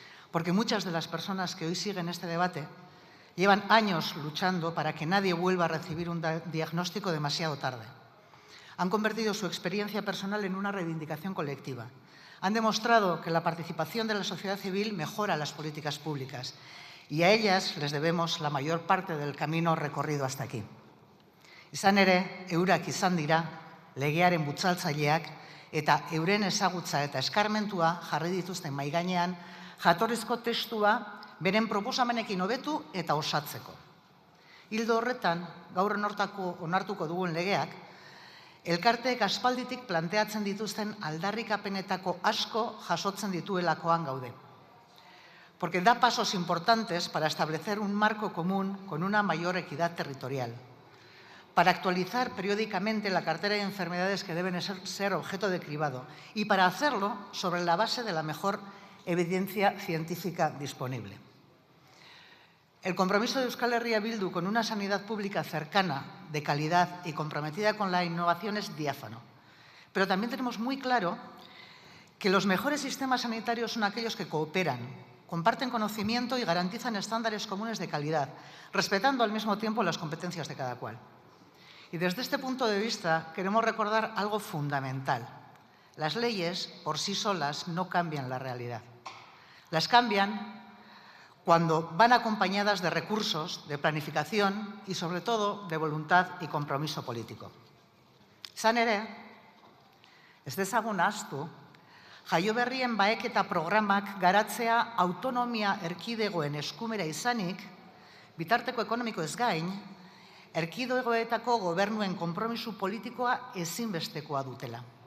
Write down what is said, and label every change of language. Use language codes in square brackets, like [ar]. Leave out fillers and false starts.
[es] Porque muchas de las personas que hoy siguen este debate llevan años luchando para que nadie vuelva a recibir un diagnóstico demasiado tarde. Han convertido su experiencia personal en una reivindicación colectiva. Han demostrado que la participación de la sociedad civil mejora las políticas públicas y a ellas les debemos la mayor parte del camino recorrido hasta aquí. [eu] Izan ere, eurak izan dira, legearen bultzatzaileak eta euren ezagutza eta eskarmentua jarri dituzten mahai gainean jatorrizko testua beren proposamenekin hobetu eta osatzeko. Ildo horretan, gaur onartuko dugun legeak, elkarteek aspalditik planteatzen dituzten aldarrikapenetako asko jasotzen dituelakoan gaude. [es] Porque da pasos importantes para establecer un marco común con una mayor equidad territorial, para actualizar periódicamente la cartera de enfermedades que deben ser objeto de cribado y para hacerlo sobre la base de la mejor evidencia científica disponible. El compromiso de Euskal Herria Bildu con una sanidad pública cercana, de calidad y comprometida con la innovación es diáfano. Pero también tenemos muy claro que los mejores sistemas sanitarios son aquellos que cooperan, comparten conocimiento y garantizan estándares comunes de calidad, respetando al mismo tiempo las competencias de cada cual. Y desde este punto de vista queremos recordar algo fundamental. Las leyes por sí solas no cambian la realidad. Las cambian cuando van acompañadas de recursos, de planificación y, sobre todo, de voluntad y compromiso político. [eu] Izan ere, ez dezagun ahaztu, jaioberrien baeketa programak garatzea autonomia erkidegoen eskumera izanik, bitarteko ekonomiko ez gain, erkidegoetako gobernuen konpromiso politikoa ezinbestekoa dutela.